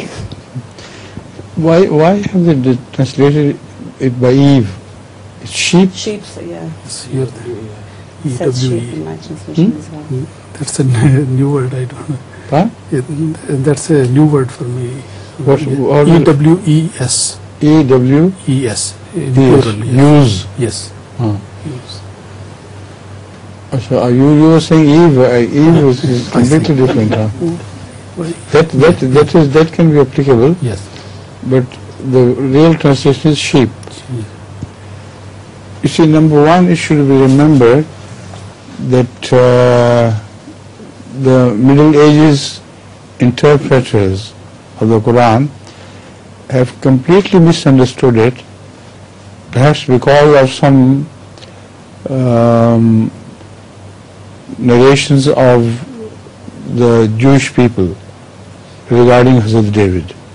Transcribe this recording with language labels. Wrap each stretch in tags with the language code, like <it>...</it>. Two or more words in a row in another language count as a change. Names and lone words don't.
<en>Why have they translated it by Eve? It's sheep? Sheep, yeah. It's here, Says sheep in my translation as well. That's a new word, I don't know. Huh? That's a new word for me. E-W-E-S. E-W-E-S. Use. Yes. Use. So you were saying Eve. Eve is completely different. Huh? That can be applicable. Yes. But the real translation is sheep. You see, number one, it should be remembered that the Middle Ages interpreters of the Quran have completely misunderstood it, perhaps because of some narrations of the Jewish people regarding Hazrat David.</en>